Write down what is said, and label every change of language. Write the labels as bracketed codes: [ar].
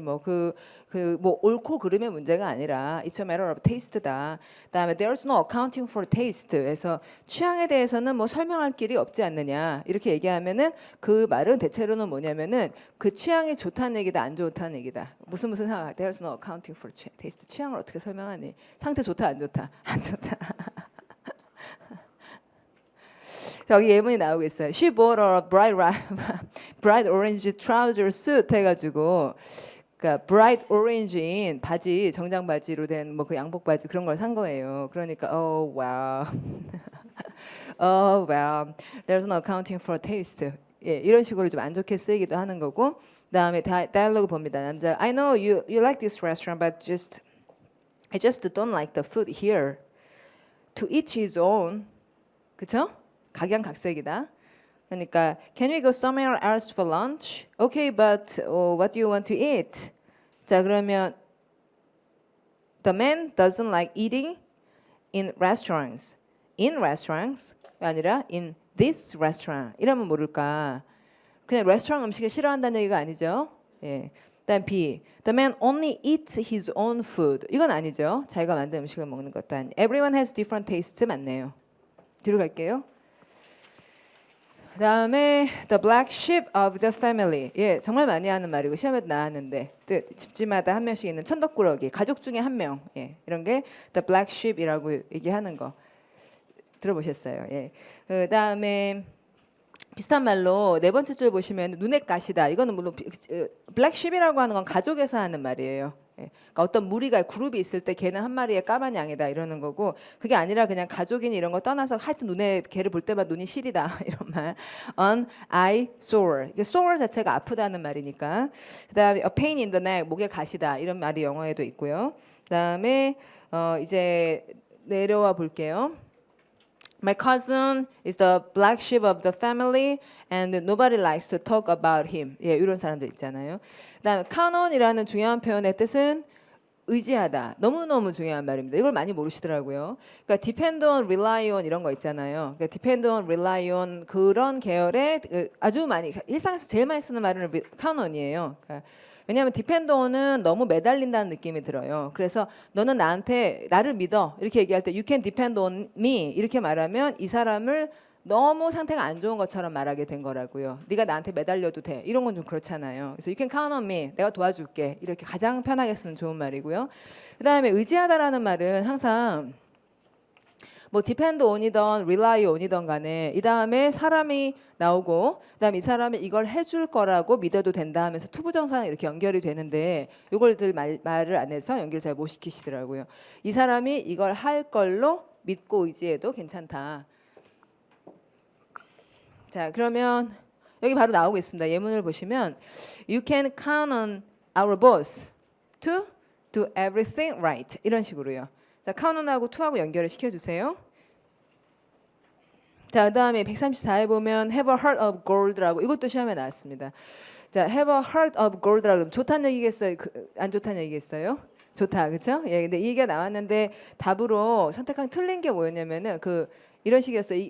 [ko] 뭐 뭐 옳고 그름의 문제가 아니라 [en] it's a matter of taste [ko] 다. 그다음에 [en] there's no accounting for taste. [ko] 해서 취향에 대해서는 뭐 설명할 길이 없지 않느냐. 이렇게 얘기하면은 그 말은 대체로는 뭐냐면은 그 취향이 좋다는 얘기다, 안 좋다는 얘기다. 무슨 상황? [en] There's no accounting for taste. [ko] 취향을 어떻게 설명하니? 상태 좋다, 안 좋다? 안 좋다. 여기 예문이 나오고 있어요. [en] She bought a bright orange trouser suit [ko] 해가지고 그러니까 bright orange인 바지, 정장 바지로 된 뭐 그 양복 바지 그런 걸 산 거예요. 그러니까 [en] oh wow, oh wow, there's no accounting for taste. [ko] 예, 이런 식으로 좀 안 좋게 쓰이기도 하는 거고. 그다음에 다이얼로그 봅니다. 남자, [en] I know you like this restaurant, but I just don't like the food here. To each his own. [ko] 그쵸? 각양각색이다. [en] 그러니까 can we go somewhere else for lunch? Okay, but what do you want to eat? [ko] 자, 그러면 [en] the man doesn't like eating in restaurants. In restaurants가 [ko] 아니라 [en] in this restaurant. [ko] 이러면 모를까? 그냥 레스토랑 음식을 싫어한다는 얘기가 아니죠. 예. 그다음 B. [en] The man only eats his own food. [ko] 이건 아니죠. 자기가 만든 음식을 먹는 것도 아니. [en] Everyone has different tastes [ko] 맞네요. 뒤로 갈게요. 그다음에 [en] the black sheep of the family. [ko] 예, 정말 많이 하는 말이고 시험에도 나왔는데 집집마다 한 명씩 있는 천덕꾸러기, 가족 중에 한 명. 예, 이런 게 the black sheep이라고 얘기하는 거 들어보셨어요. 예. 그다음에 비슷한 말로 네 번째 줄 보시면 눈의 가시다. 이거는 물론 black sheep이라고 하는 건 가족에서 하는 말이에요. 예. 그러니까 어떤 무리가 그룹이 있을 때 걔는 한 마리의 까만 양이다 이러는 거고 그게 아니라 그냥 가족이니 이런 거 떠나서 하여튼 눈에 걔를 볼 때마다 눈이 시리다 이런 말. [en] An eye sore. [ko] sore 자체가 아프다는 말이니까. 그다음에 [en] a pain in the neck. [ko] 목에 가시다 이런 말이 영어에도 있고요. 그다음에 이제 내려와 볼게요. [en] My cousin is the black sheep of the family and nobody likes to talk about him. [ko] 예, 이런 사람들 있잖아요. 그다음에 count on이라는 중요한 표현의 뜻은 의지하다. 너무너무 중요한 말입니다. 이걸 많이 모르시더라고요. 그러니까 depend on, rely on 이런 거 있잖아요. 그러니까 depend on, rely on 그런 계열의 아주 많이 일상에서 제일 많이 쓰는 말은 count on이에요. 그러니까 왜냐하면 depend on은 너무 매달린다는 느낌이 들어요. 그래서 너는 나를 믿어 이렇게 얘기할 때 [en] you can depend on me [ko] 이렇게 말하면 이 사람을 너무 상태가 안 좋은 것처럼 말하게 된 거라고요. 네가 나한테 매달려도 돼. 이런 건 좀 그렇잖아요. 그래서 [en] you can count on me. [ko] 내가 도와줄게. 이렇게 가장 편하게 쓰는 좋은 말이고요. 그다음에 의지하다라는 말은 항상 뭐 depend on이든 rely on이든 간에 이 다음에 사람이 나오고 그다음에 이 사람이 이걸 해줄 거라고 믿어도 된다 하면서 투부정사는 이렇게 연결이 되는데 이걸들 말을 안 해서 연결 잘 못 시키시더라고요. 이 사람이 이걸 할 걸로 믿고 의지해도 괜찮다. 자, 그러면 여기 바로 나오고 있습니다. 예문을 보시면 [en] You can count on our boss to do everything right. [ko] 이런 식으로요. 자, count on하고 to하고 연결을 시켜주세요. 자, 그다음에 134에 보면 [en] have a heart of gold [ko] 라고 이것도 시험에 나왔습니다. 자, have a heart of gold라고 그러면 좋다는 얘기겠어요? 안 좋다는 얘기겠어요? 좋다, 그렇죠? 예, 근데 이 얘기가 나왔는데 답으로 선택한 틀린 게 뭐였냐면은 이런 식이었어요.